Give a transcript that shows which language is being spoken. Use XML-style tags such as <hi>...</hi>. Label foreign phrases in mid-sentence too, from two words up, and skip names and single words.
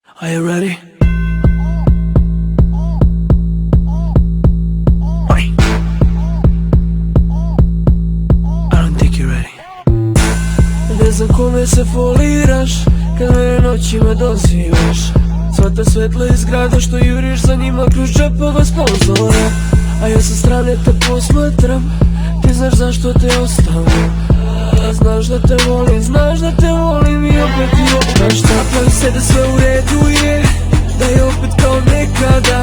<en>Are you ready? Wait. I don't think you're ready.</en> <sr>Ne znam kome se foliraš kad me noćima dozivaš. Sva ta svetla iz grada što juriš za njima kroz džepove sponzora. A ja sa strane te posmatram, ti znaš zašto te ostavljam. Znaš da te volim, znaš da te volim i opet pravi se da sve u redu je, da je opet kao nekada.</sr>